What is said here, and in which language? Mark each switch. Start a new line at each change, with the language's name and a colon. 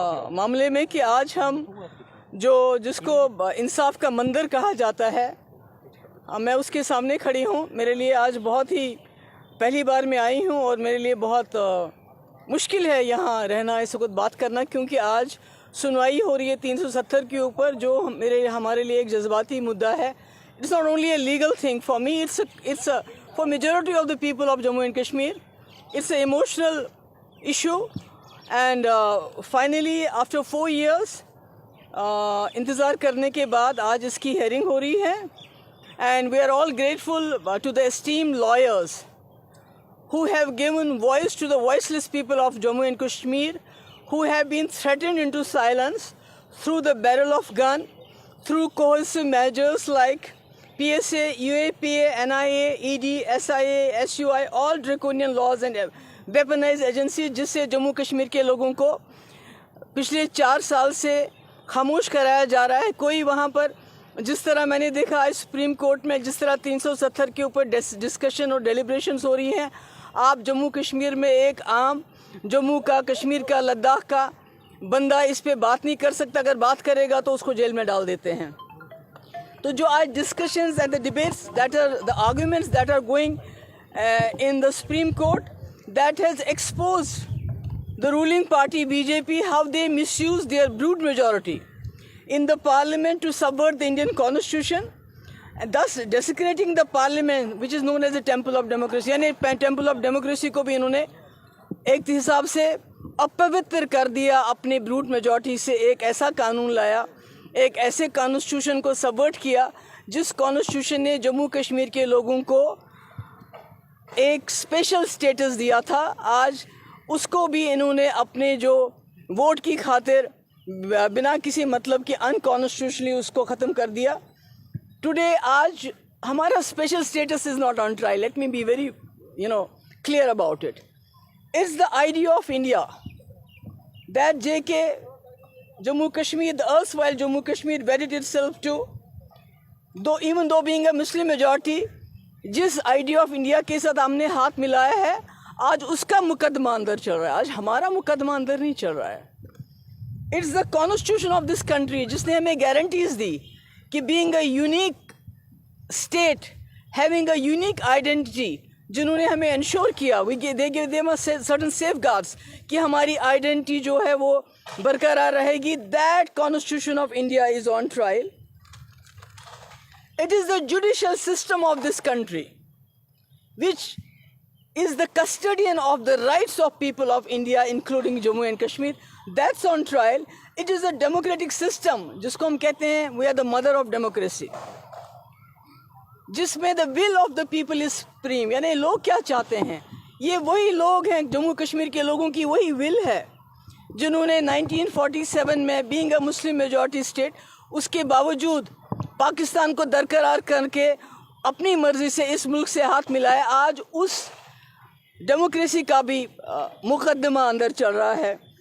Urdu: معاملے میں کہ آج ہم جس کو انصاف کا مندر کہا جاتا ہے، میں اس کے سامنے کھڑی ہوں. میرے لیے آج بہت ہی پہلی بار میں آئی ہوں اور میرے لیے بہت مشکل ہے یہاں رہنا، اس وقت بات کرنا، کیونکہ آج سنوائی ہو رہی ہے 370 کے اوپر، جو ہمارے لیے ایک جذباتی مدعا ہے.
English: It's not only a legal thing for me, it's for majority of the people of Jammu and Kashmir. It's a emotional issue and finally after 4 years
Urdu: انتظار کرنے کے بعد آج اس کی ہیئرنگ ہو رہی ہے.
English: and we are all grateful to the esteemed lawyers who have given voice to the voiceless people of Jammu and Kashmir, who have been threatened into silence through the barrel of gun, through coercive measures like PSA, UAPA, NIA, ED, SIA, SUI, all draconian laws and weaponized agencies,
Urdu: جس سے جموں کشمیر کے لوگوں کو پچھلے 4 سال سے خاموش کرایا جا رہا ہے. کوئی وہاں پر جس طرح میں نے دیکھا آج سپریم کورٹ میں جس طرح 370 کے اوپر ڈسکشن اور ڈیلیبریشنز ہو رہی ہیں، آپ جموں کشمیر میں ایک عام جموں کا، کشمیر کا، لداخ کا بندہ اس پہ بات نہیں کر سکتا. اگر بات کرے گا تو اس کو جیل میں ڈال دیتے ہیں.
English: تو جو آج discussions and the debates the arguments that are going in the supreme court, that has exposed the ruling party BJP how they misuse their brute majority in the parliament to subvert the Indian constitution and thus desecrating the parliament which is known as the temple of democracy.
Urdu: یعنی
English: temple of democracy
Urdu: کو بھی انہوں نے ایک حساب سے اپوتر کر دیا. اپنی brute majority سے ایک ایسا قانون لایا، ایک ایسے constitution کو subvert کیا جس constitution نے جموں کشمیر کے لوگوں کو ایک اسپیشل اسٹیٹس دیا تھا. آج اس کو بھی انہوں نے اپنے جو ووٹ کی خاطر بنا کسی مطلب کہ انکانسٹیٹیوشنلی اس کو ختم کر دیا.
English: today
Urdu: آج ہمارا
English: Special status is not on trial. Let me be very clear about it. It's the idea of India that J K Jammu Kashmir, the erstwhile Jammu Kashmir wedded itself to, even though being a Muslim majority,
Urdu: جس idea of India کے ساتھ ہم نے ہاتھ ملایا ہے, آج اس کا مقدمہ اندر چل رہا ہے. آج ہمارا مقدمہ اندر نہیں چل رہا ہے.
English: it's the constitution of this country
Urdu: جس نے ہمیں گارنٹیز دی کہ
English: being a unique state, having a unique identity,
Urdu: جنہوں نے ہمیں انشور کیا
English: they gave them certain safeguards
Urdu: کہ ہماری آئیڈینٹی جو ہے وہ برقرار رہے گی.
English: That constitution of India is on trial. It is the judicial system of this country which is the custodian of the rights of people of India, including Jammu and Kashmir. That's on trial. It is a democratic system
Urdu: جس کو ہم کہتے ہیں
English: we are the mother of democracy,
Urdu: جس میں
English: the will of the people is supreme.
Urdu: یعنی لوگ کیا چاہتے ہیں, یہ وہی لوگ ہیں, جموں کشمیر کے لوگوں کی وہی will ہے جنہوں نے 1947 میں
English: being a Muslim majority state,
Urdu: اس کے باوجود پاکستان کو درقرار کر کے اپنی مرضی سے اس ملک سے ہاتھ ملایا. آج اس ڈیموکریسی کا بھی مقدمہ اندر چل رہا ہے.